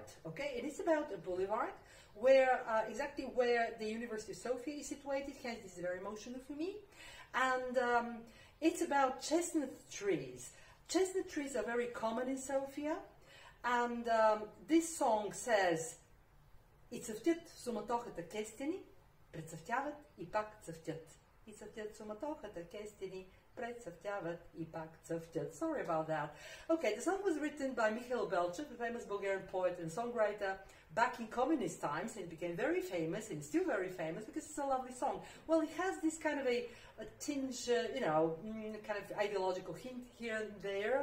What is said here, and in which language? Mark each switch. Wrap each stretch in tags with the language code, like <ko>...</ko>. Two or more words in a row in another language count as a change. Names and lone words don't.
<en>Okay, it is about a boulevard where exactly where the University of Sofia is situated. Hence, this is very emotional for me, and it's about chestnut trees. Chestnut trees are very common in Sofia, and this song says,</en> <bg>"И цъфтят суматохата кестени, прецъфтяват и пак цъфтят. И цъфтят суматохата кестени, прецъфтяват и пак цъфтят."</bg> <en>Sorry about that. Okay, the song was written by Michail Belchev, the famous Bulgarian poet and songwriter, back in communist times, and it became very famous, and still very famous because it's a lovely song. Well, it has this kind of a tinge, kind of ideological hint here and there.</en>